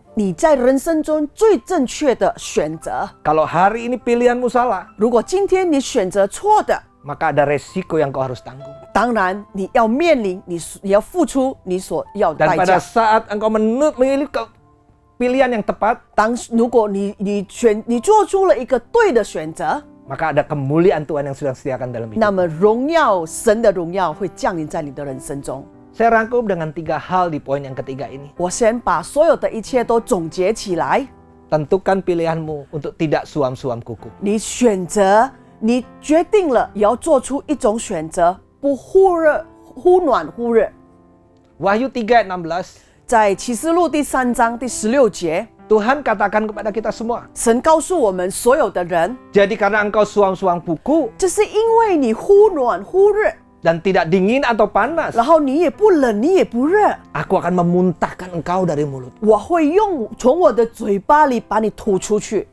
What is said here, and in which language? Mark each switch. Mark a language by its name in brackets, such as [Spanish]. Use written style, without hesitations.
[Chinese] 你在人生中最正确的选择。 [Indonesian] Kalau hari ini pilihanmu salah, [Chinese] 如果今天你选择错的， [Indonesian] maka ada resiko yang kau harus tanggung. [Chinese] 当然你要面临你要付出你所要的 [Indonesian] Dan [Chinese] 代 [Indonesian] pada [Chinese] 价。 [Indonesian] saat engkau memilih pilihan yang tepat, [Chinese] 如果你做出了一个对的选择， [Indonesian] maka ada kemuliaan Tuhan yang sudah disediakan dalam [Chinese] 那 [Indonesian] hidup. [Chinese] 么神的荣耀会降临在你的人生中。 [Indonesian] Saya rangkum dengan 3 hal di poin yang ketiga ini. [Chinese] 我先把所有的一切都总结起来。 [Indonesian] Tentukan pilihanmu untuk tidak suam-suam kuku. [Chinese] 你决定了，也要做出一种选择，不忽暖忽热。 [Indonesian] Wahyu 3 ayat 16. [Chinese] 在启示录第3章第16节， [Indonesian] Tuhan katakan kepada kita semua, [Chinese] 神告诉我们所有的人， [Indonesian] jadi karena engkau suam-suam kuku [Chinese] 这是因为你忽暖忽热， [Indonesian] dan tidak dingin atau panas, [Chinese] 然后你也不冷，你也不热， [Indonesian] aku akan memuntahkan engkau dari mulut. [Chinese] 我会从我的嘴巴里把你吐出去。